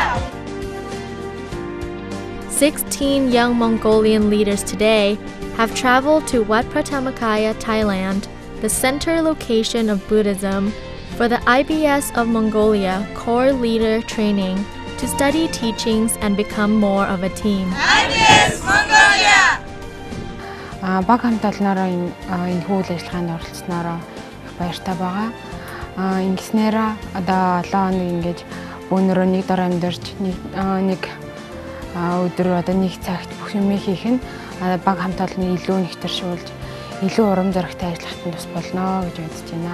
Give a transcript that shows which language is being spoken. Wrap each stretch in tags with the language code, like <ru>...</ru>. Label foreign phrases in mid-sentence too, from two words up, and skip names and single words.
<en>16 young Mongolian leaders today have traveled to Wat Pratamakkaya, Thailand, the center location of Buddhism, for the IBS of Mongolia core leader training to study teachings and become more of a team. IBS Mongolia!</en> <mn>Баг хамталнаараа энэ үйл ажиллагаанд оролцсноороо их баяртай байгаа. Ингэснээр одоо 7 хоног ингэж өнөрөө нэг дор амьдарч нэг өдөр одоо нэг цагт бүх юм хийх нь баг хамталны илүү нэгтэршүүлж илүү урам зоригтой ажиллахад нь тус болно гэж бодож байна.</mn>